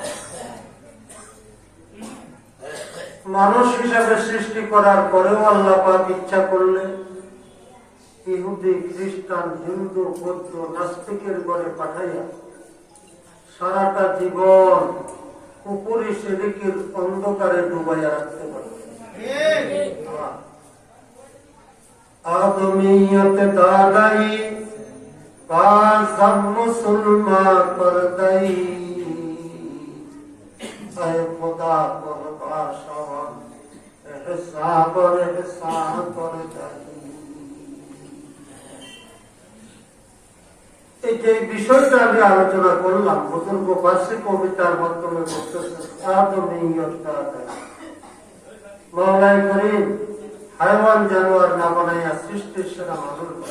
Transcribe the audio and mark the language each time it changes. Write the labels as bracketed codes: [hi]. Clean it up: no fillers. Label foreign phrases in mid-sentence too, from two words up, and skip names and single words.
[bn] মানুষ হিসাবে সৃষ্টি করার পরেও আল্লাহ পাক ইচ্ছা করলে ইহুদি খ্রিস্টান হিন্দু বৌদ্ধ নাস্তিকের ঘরে পাঠাইয়া সারাটা জীবন কুপুরি শিরকের অন্ধকারে ডুবাইয়া রাখতে পারে। [ur] آدمیت دادائی سب مسلمان کر دئی خدا کر بادشاہ احسان کر دئی. [bn] এই যে বিষয়টা আমি আলোচনা করলাম বুজুর্গ ফার্সি কবিতার মাধ্যমে বলতেছেন [ur] آدمیت دادائی مولائی کریم [bn] হায়ওয়ান জানোয়ার না বানাইয়া সৃষ্টির সেরা মানুষ।